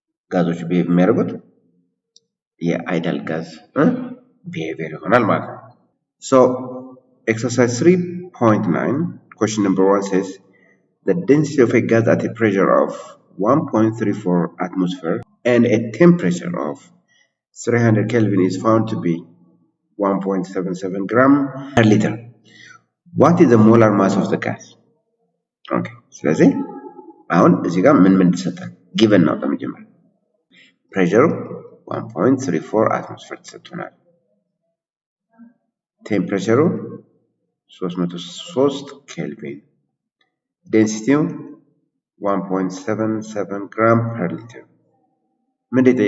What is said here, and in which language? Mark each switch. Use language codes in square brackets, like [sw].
[am] ጋዞቹ ቢሄቭ የሚያደርጉት የአይዲያል ጋዝ ቢሄቪየር ይሆናል ማለት ነው። [en] So exercise 3.9 question number 1 says the density of a gas at a pressure of 1.34 atmosphere and a temperature of 300 Kelvin is found to be 1.77 gram per liter. What is the molar mass of the gas? [am] Okay, ስለዚህ አሁን እዚህ ጋር ምን ተሰጠን? given ነው በመጀመሪያ pressure 1.34 atmosphere ተሰጥቶናል። ቴምፕሬቸሩ 303 ኬልቪን ዴንሲቲው 1.77 ግራም ፐር ሊትር። ምን